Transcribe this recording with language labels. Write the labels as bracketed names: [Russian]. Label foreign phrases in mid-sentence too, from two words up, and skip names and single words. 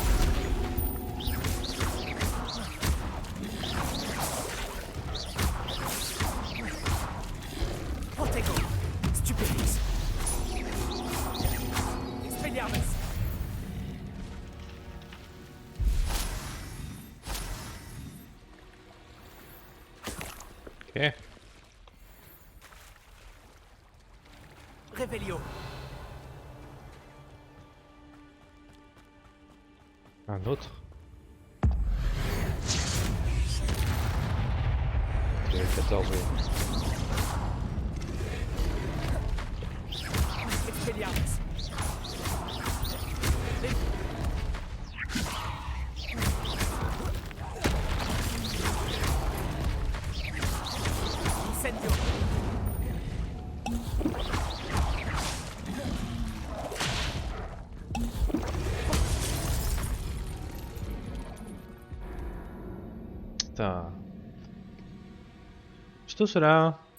[French] Protego. Stupefix. Expelliarmus. Ok. Réveillon. Un autre. J'ai 14 jours. Expelliarmus. Incendio. Putain. C'est tout cela.